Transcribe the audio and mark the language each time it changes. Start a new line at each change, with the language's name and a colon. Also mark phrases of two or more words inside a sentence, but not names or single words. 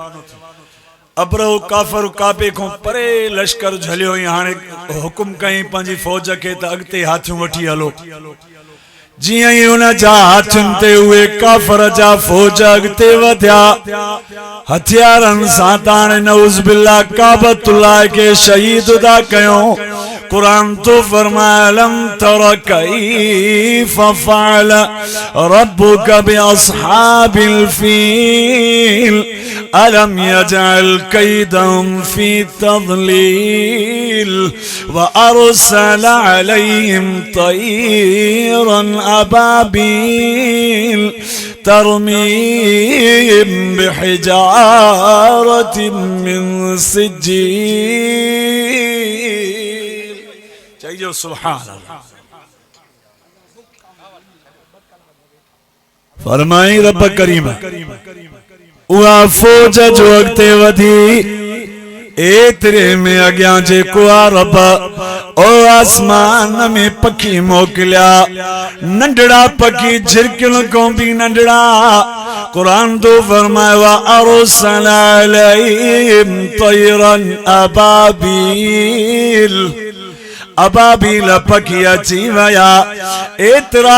Sindhi: अबरो काफर काबे को परे लश्कर झलियो, हाणे हुकुम कई पंहिंजी फौज खे त अॻिते हाथियूं वठी हलो। जियां ही उन जा हाथियुनि ते उहे काफर जा फौज अॻिते वधिया, हथियारनि सां ताणे
Arabic: نعوذ بالله
Sindhi: काबतुल्लाह खे शहीद था कयूं। कुरान तो फरमाए
Arabic: لم تر كيف فعل ربك بأصحاب الفيل ألم يجعل كيدهم في تضليل و أرسل عليهم طيرا أبابيل ترميهم بحجارة من سجيل. चाहिए سبحان الله.
Sindhi: फरमाई रब करीम उहा फौज जो अॻिते वधी, एतिरे में अॻियां जेको आहे रब ओ आसमान में पखी मोकलिया नंढड़ा पखी झिरकिन को भी नंढड़ा कुरान तो फरमाया
Arabic: أرسلنا عليهم طيرا أبابيل
Sindhi: अबाबील पखी अची वया एतरा